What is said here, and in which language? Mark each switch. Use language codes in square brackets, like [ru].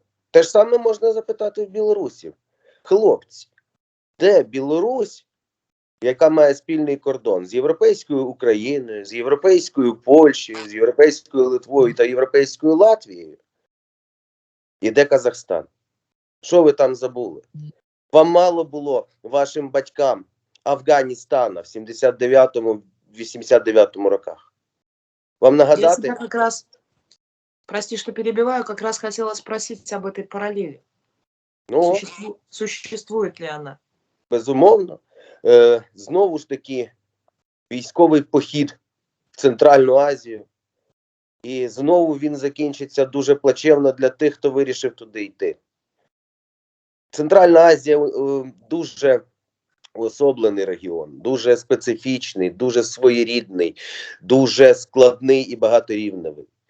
[uk] Те ж саме можна запитати в білорусів. Хлопці, де Білорусь, яка має спільний кордон з європейською Україною, з європейською Польщею, з європейською Литвою та європейською Латвією? І де Казахстан? Що ви там забули? Вам мало було вашим батькам Афганістана в 79-89 роках? Вам Я нагадати? [ru] тебя как раз, прости, что перебиваю, как раз хотела спросить об этой параллели. [uk] Ну, [ru] Существует ли она? [uk] безумовно. Знову ж таки, військовий похід в Центральну Азію. І знову він закінчиться дуже плачевно для тих, хто вирішив туди йти. Центральна Азія дуже особливий регіон, дуже специфічний, дуже своєрідний, дуже складний і багаторівневий.